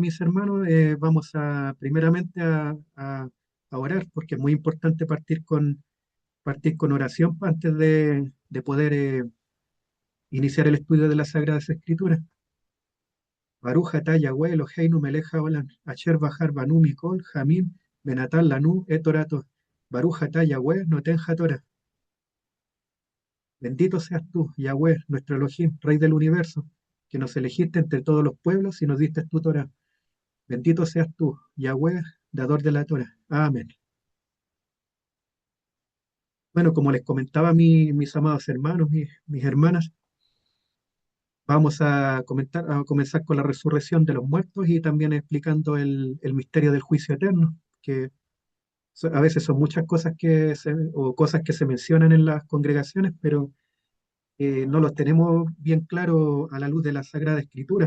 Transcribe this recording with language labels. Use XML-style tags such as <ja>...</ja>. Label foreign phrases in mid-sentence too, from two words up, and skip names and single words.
<es>mis hermanos, vamos primeramente a orar, porque es muy importante partir con oración antes de poder iniciar el estudio de las Sagradas Escrituras.</es> <he>ברוך אתה יהוה אלוהינו מלך העולם אשר בחר בנו מכל העמים ונתן לנו את תורתו. ברוך אתה יהוה נותן התורה.</he> <es>Bendito seas tú, Yahweh, nuestro Elohim, Rey del universo, que nos elegiste entre todos los pueblos y nos diste tu Torah. Bendito seas tú, Yahweh, dador de la Torah. Amén. Bueno, como les comentaba mis amados hermanos, mis hermanas, vamos a comenzar con la resurrección de los muertos y también explicando el misterio del juicio eterno, que a veces son muchas cosas o cosas que se mencionan en las congregaciones, pero no los tenemos bien claro a la luz de la Sagrada Escritura.</es>